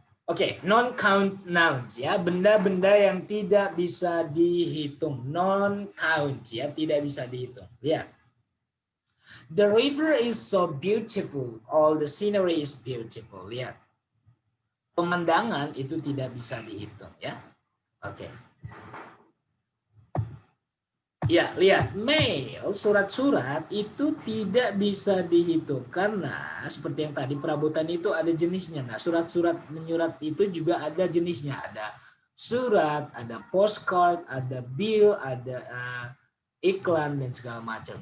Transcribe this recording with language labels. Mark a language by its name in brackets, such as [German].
[Indonesian] Oke, non-count nouns, ya, benda-benda yang tidak bisa dihitung, non-count, ya, tidak bisa dihitung. Lihat. [English] The river is so beautiful, all the scenery is beautiful. [Indonesian] Lihat. Pemandangan itu tidak bisa dihitung, ya. Oke. Ya, lihat, mail, surat-surat itu tidak bisa dihitung karena seperti yang tadi perabotan itu ada jenisnya. Nah, surat-surat menyurat itu juga ada jenisnya. Ada surat, ada postcard, ada bill, ada iklan dan segala macam.